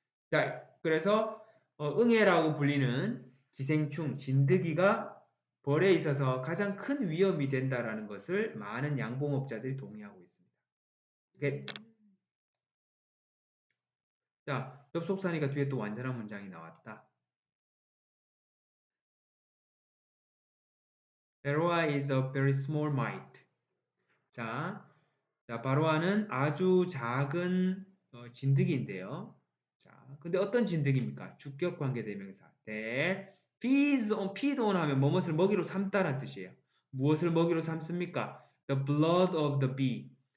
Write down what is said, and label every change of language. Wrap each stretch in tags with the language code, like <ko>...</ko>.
<ko>자, 그래서 응애라고 불리는 기생충 진드기가 벌에 있어서 가장 큰 위험이 된다라는 것을 많은 양봉업자들이 동의하고 있습니다. 오케이. 자, 접속사니까 뒤에 또 완전한 문장이 나왔다.</ko> <en>Varroa is a very small mite.</en> <ko>자, 바로아는 아주 작은 진드기인데요. 자, 근데 어떤 진드기입니까? 주격 관계 대명사.</ko> <en>feed on</en> <ko>하면 무엇을 먹이로 삼다라는 뜻이에요. 무엇을 먹이로 삼습니까?</ko> <en>The blood of the bee.</en>